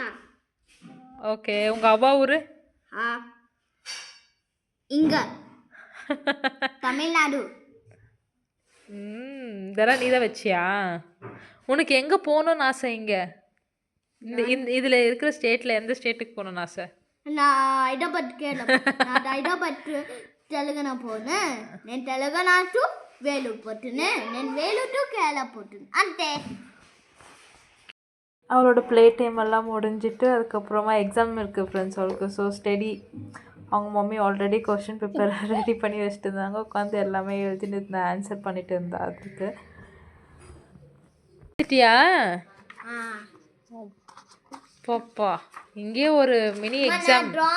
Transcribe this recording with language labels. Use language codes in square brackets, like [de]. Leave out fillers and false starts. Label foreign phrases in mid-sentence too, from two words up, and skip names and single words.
[ta] ஓகே, உங்க அப்பா ஊரு? இங்க தமிழ்நாடு. இதெல்லாம் நீ தான் வச்சியா? உனக்கு எங்கே போகணுன்னு ஆசை? இங்கே இந்த இதில் இருக்கிற ஸ்டேட்டில் எந்த ஸ்டேட்டுக்கு போகணுன்னு ஆசை? [te] నా హైదరాబాద్ హైదరాబాద్ తెలంగాణ పోను నేను తెలంగాణ టు వేలూరు పోతున్నా నేను [ta] வேலூர் டு கேரளா போட்டுன்னு [te] అంతే. [ta] அவளோட ப்ளே டைம் எல்லாம் முடிஞ்சிட்டு அதுக்கப்புறமா எக்ஸாம் இருக்குது ஃப்ரெண்ட்ஸ் அவளுக்கு. ஸோ ஸ்டடி அவங்க மம்மி ஆல்ரெடி கொஷின் பேப்பர் ரெடி பண்ணி வச்சுட்டு இருந்தாங்க. உட்காந்து எல்லாமே எழுதிட்டு இருந்தேன், ஆன்சர் பண்ணிட்டு இருந்தா. அதுக்கு பாப்பா இங்கே ஒரு மினி எக்ஸாம்.